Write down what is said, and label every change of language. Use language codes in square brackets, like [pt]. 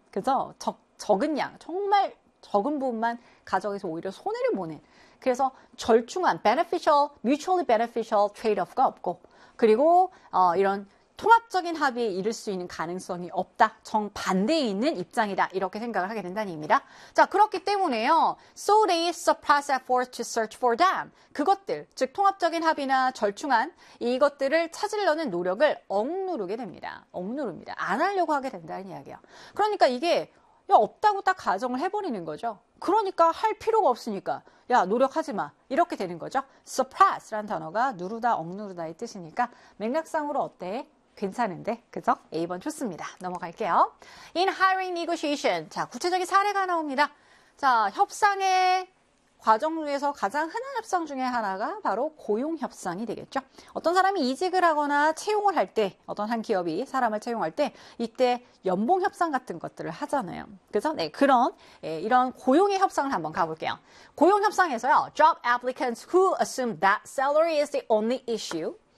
[ko] 그래서 적은 양, 정말 적은 부분만 가져가서 오히려 손해를 보는. 그래서 절충안, beneficial, mutually beneficial trade-off가 없고, 그리고 이런 통합적인 합의에 이를 수 있는 가능성이 없다. 정반대에 있는 입장이다. 이렇게 생각을 하게 된다는 얘기입니다. 자, 그렇기 때문에요. [en] So they suppress efforts to search for them. [ko] 그것들, 즉 통합적인 합의나 절충안 이것들을 찾으려는 노력을 억누르게 됩니다. 억누릅니다. 안 하려고 하게 된다는 이야기예요. 그러니까 이게 없다고 딱 가정을 해버리는 거죠. 그러니까 할 필요가 없으니까 야, 노력하지 마. 이렇게 되는 거죠. Suppress라는 단어가 누르다, 억누르다의 뜻이니까 맥락상으로 어때? 괜찮은데, 그죠? A번 좋습니다. 넘어갈게요. [en] In hiring negotiation. [ko] 자, 구체적인 사례가 나옵니다. 자, 협상의 과정 중에서 가장 흔한 협상 중에 하나가 바로 고용 협상이 되겠죠. 어떤 사람이 이직을 하거나 채용을 할 때, 어떤 한 기업이 사람을 채용할 때, 이때 연봉 협상 같은 것들을 하잖아요. 그래서 네, 이런 고용의 협상을 한번 가볼게요. 고용 협상에서요, [en] job applicants who assume that salary is the only issue.